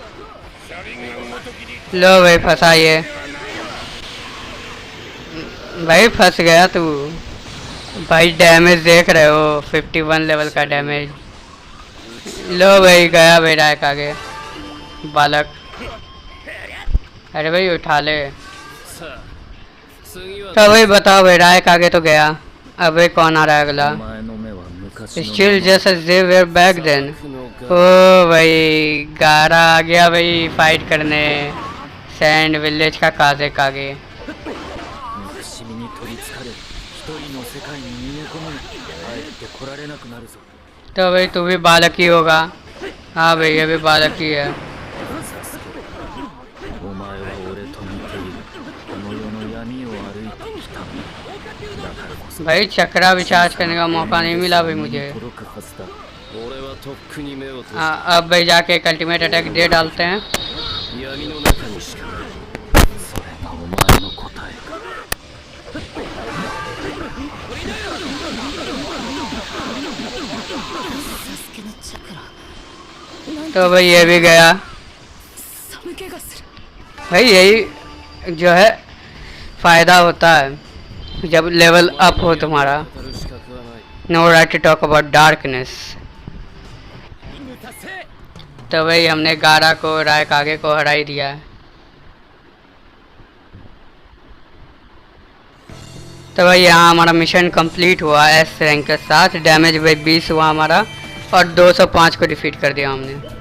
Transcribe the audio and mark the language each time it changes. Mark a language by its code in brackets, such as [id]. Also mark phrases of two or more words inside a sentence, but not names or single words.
[hi] लो भाई फंसा ये। भाई फंस गया तू। भाई डैमेज देख रहे हो 51 लेवल का डैमेज। लो भाई गया भाई रायक आगे बालक। अरे भाई उठा ले। [ja] さあ次は [hi] तो भाई बताओ भाई रायक आगे तो गया। अब भाई कौन आ रहा है अगला? [ja] お前の目は昔の [en] still just as they were back then. [ja] 僕の [hi] ओ भाई गारा आ गया भाई फाइट करने सैंड विलेज का काजिक आगे। [ja] 憎しみに取りつかれ一人の世界に逃げ込む帰ってこられなくなるぞ [hi] तो भाई तू भी बालक ही होगा। हाँ भाई ये भी बालक ही है। [ja] お前は俺と似ているこの世の闇を歩いてきただからこそ [hi] भाई चक्रा भी चार्ज करने का मौका नहीं मिला भाई मुझे। [ja] 届くはずだ俺はとっくに目を閉じ [hi] अब भाई जाके एक [en] ultimate attack [hi] दे डालते हैं। [ja] 闇の中にしかないそれがお前の答えかサスケのチャクラなんて [hi] तो भाई ये भी गया। [ja] 寒気がする [hi] भाई यही जो है फायदा होता है जब [en] level up [hi] हो तुम्हारा। [ja] 語る資格はない [en] no right to talk about darkness. [hi] तो भाई हमने गारा को रायक आगे को हरा ही दिया है। तो भाई यहाँ हमारा [en] mission complete [hi] हुआ [en] S rank [hi] के साथ। डैमेज भाई 20 हुआ हमारा और 205 को डिफीट कर दिया हमने।